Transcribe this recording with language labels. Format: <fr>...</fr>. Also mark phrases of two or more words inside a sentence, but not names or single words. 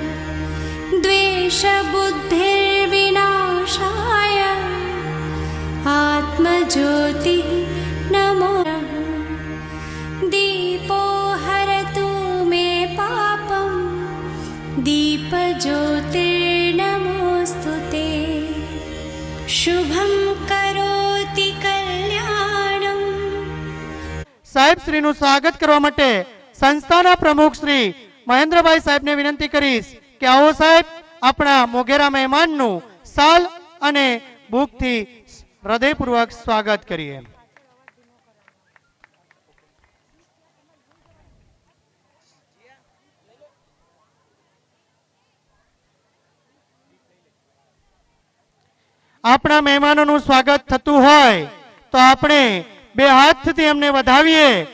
<sa>द्वेषबुद्धिर्विनाशाय आत्मज्योतिः नमो नमः दीपो हरतु मे पापं दीपज्योतिर्नमोऽस्तुते शुभं करोति कल्याणम्.</sa> <gu>સાહેબ શ્રીનું સ્વાગત કરવા માટે સંસ્થાના પ્રમુખ શ્રી મહેન્દ્રભાઈ સાહેબને વિનંતી કરીશ કે આવો સાહેબ આપણા મોગેરા મહેમાનનું સાલ અને ભૂખથી હૃદયપૂર્વક સ્વાગત કરીએ. આપણા મહેમાનોનું સ્વાગત થતું હોય તો આપણે બે હાથથી એમને વધાવીએ.</gu>